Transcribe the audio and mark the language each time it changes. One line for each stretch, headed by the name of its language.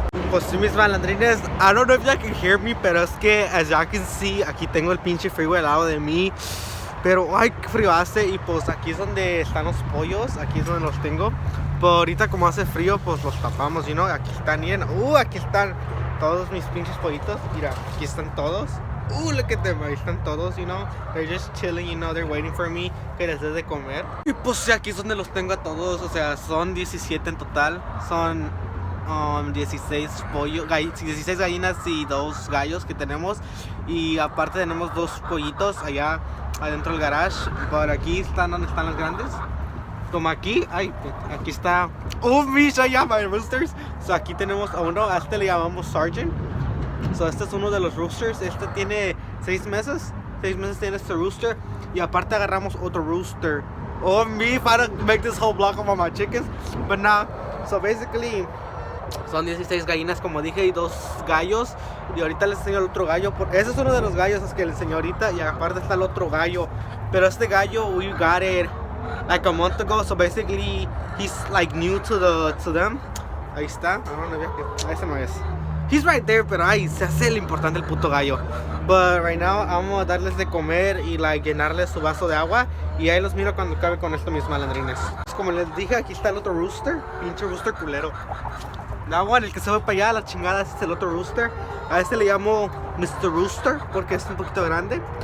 Spanish: Pues sí, mis malandrines,
English: I don't know if you can hear me,
Spanish: pero es que
English: as you can see,
Spanish: aquí tengo el pinche freeway al lado de mí. Pero ay, qué frío hace, y pues aquí es donde están los pollos, aquí es donde los tengo. Pero ahorita como hace frío, pues los tapamos,
English: you know.
Spanish: Aquí están bien, aquí están todos mis pinches pollitos, mira, aquí están todos.
English: Look at them,
Spanish: ahí están todos,
English: you know. They're just chilling, you know, they're waiting for me,
Spanish: que les dé de comer. Y pues sí, aquí es donde los tengo a todos, o sea, son 17 en total. Son 16 pollos, 16 gallinas y 2 gallos que tenemos. Y aparte tenemos 2 pollitos allá adentro del garage. Por aquí están donde están los grandes. Como aquí, aquí está. Oh, Misha, ya, my roosters. So aquí tenemos a uno, a este le llamamos Sergeant. So este es uno de los roosters. Este tiene 6 meses. 6 meses tiene este rooster. Y aparte agarramos otro rooster.
English: Oh, me, if I don't make this whole block of all my chickens. But now, so basically,
Spanish: son 16 gallinas, como dije, y 2 gallos. Y ahorita les enseño el otro gallo. Ese es uno de los gallos que les enseño ahorita. Y aparte está el otro gallo. Pero este gallo,
English: we got it like a month ago. So basically, he's like new to them.
Spanish: Ahí está. Ahí se no es.
English: He's right there,
Spanish: pero ahí se hace el importante el puto gallo.
English: But right now,
Spanish: vamos a darles de comer y like llenarles su vaso de agua. Y ahí los miro cuando acabe con esto mis malandrines. Como les dije, aquí está el otro rooster. Pinche rooster culero.
English: That one,
Spanish: el que se va para allá, la chingada, ese es el otro rooster. A este le llamo Mr. Rooster porque es un poquito grande.